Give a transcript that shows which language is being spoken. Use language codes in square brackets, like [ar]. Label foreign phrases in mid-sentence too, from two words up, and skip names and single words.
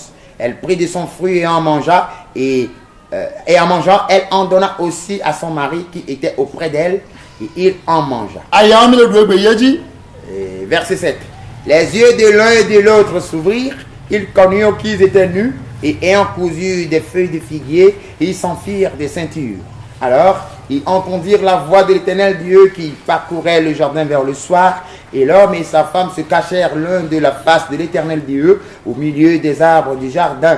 [fr] Elle prit de son fruit et en mangea, et en mangeant, elle en donna aussi à son mari qui était auprès d'elle, et il en mangea. [ee] Aya mi le duegbe yeji. [fr] Verset 7. Les yeux de l'un et de l'autre s'ouvrirent. Ils connurent qu'ils étaient nus et ayant cousu des feuilles de figuier, ils s'en firent des ceintures. Alors, ils entendirent la voix de l'Éternel Dieu qui parcourait le jardin vers le soir, et l'homme et sa femme se cachèrent l'un de la face de l'Éternel Dieu au milieu des arbres du jardin.